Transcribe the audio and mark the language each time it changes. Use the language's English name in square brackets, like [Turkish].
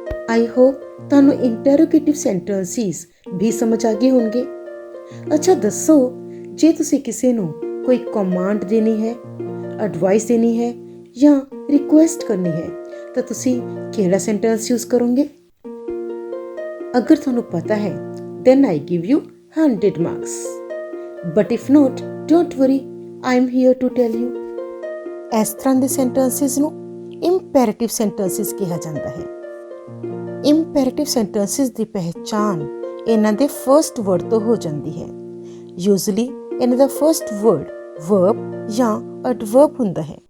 [English] I hope [Punjabi] ਤੁਹਾਨੂੰ interrogative ਸੈਂਟੈਂਸਿਸ ਵੀ ਸਮਝ ਆ ਗਏ ਹੋਣਗੇ। ਅੱਛਾ ਦੱਸੋ, ਜੇ ਤੁਸੀਂ ਕਿਸੇ ਨੂੰ ਕੋਈ ਕਮਾਂਡ ਦੇਣੀ ਹੈ, ਐਡਵਾਈਸ ਦੇਣੀ ਹੈ ਜਾਂ ਰਿਕੁਐਸਟ ਕਰਨੀ ਹੈ ਤਾਂ ਤੁਸੀਂ ਕਿਹੜਾ ਸੈਂਟੈਂਸ ਯੂਜ਼ ਕਰੋਗੇ? ਅਗਰ ਤੁਹਾਨੂੰ ਪਤਾ ਹੈ [English] then I give you 100 marks. But if not, don't worry, I am here to tell you. [Punjabi] ਇਸ ਤਰ੍ਹਾਂ ਦੇ ਸੈਂਟੈਂਸਿਸ ਨੂੰ ਇੰਪੈਰੇਟਿਵ ਸੈਂਟੈਂਸਿਸ ਕਿਹਾ ਜਾਂਦਾ ਹੈ। ਇੰਪੈਰੇਟਿਵ ਸੈਂਟੈਂਸਿਸ ਦੀ ਪਹਿਚਾਣ ਇਹਨਾਂ ਦੇ ਫਰਸਟ ਵਰਡ ਤੋਂ ਹੋ ਜਾਂਦੀ ਹੈ। ਯੂਜ਼ਲੀ ਇਹਨਾਂ ਦਾ ਫਰਸਟ ਵਰਡ ਵਰਬ ਜਾਂ ਐਡਵਰਬ ਹੁੰਦਾ ਹੈ।